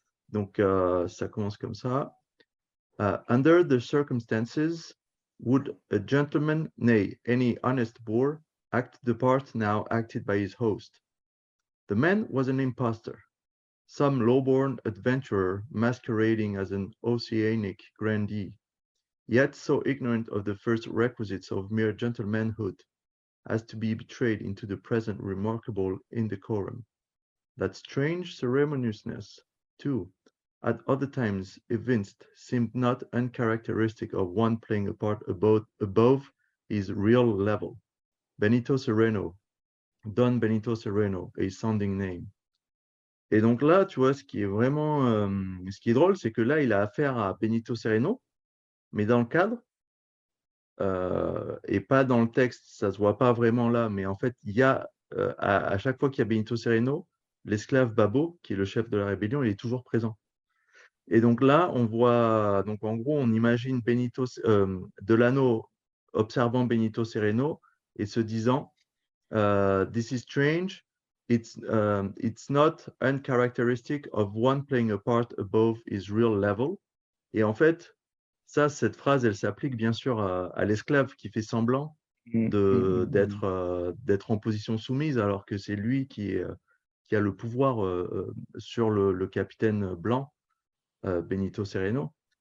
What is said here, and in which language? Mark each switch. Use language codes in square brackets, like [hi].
[fr] Donc, ça commence comme ça. [en] Under the circumstances, would a gentleman, nay, any honest boor, act the part now acted by his host? The man was an impostor, some low-born adventurer masquerading as an oceanic grandee, yet so ignorant of the first requisites of mere gentlemanhood as to be betrayed into the present remarkable indecorum. That strange ceremoniousness, too, at other times evinced, seemed not uncharacteristic of one playing a part above his real level. Benito Sereno, Don Benito Sereno, a sounding name. [fr] Et donc là, tu vois, ce qui est drôle, c'est que là, il a affaire à Benito Sereno, mais dans le cadre, et pas dans le texte, ça se voit pas vraiment là, mais en fait, il y a, à chaque fois qu'il y a Benito Sereno, l'esclave Babo, qui est le chef de la rébellion, il est toujours présent. Et donc là, on voit, donc en gros, on imagine Delano observant Benito Sereno et se disant, [en] This is strange. It's not uncharacteristic of one playing a part above his real level. [fr] Et en fait, cette phrase, elle s'applique bien sûr à l'esclave qui fait semblant d'être en position soumise alors que c'est lui qui a le pouvoir sur le capitaine blanc, Benito Sereno.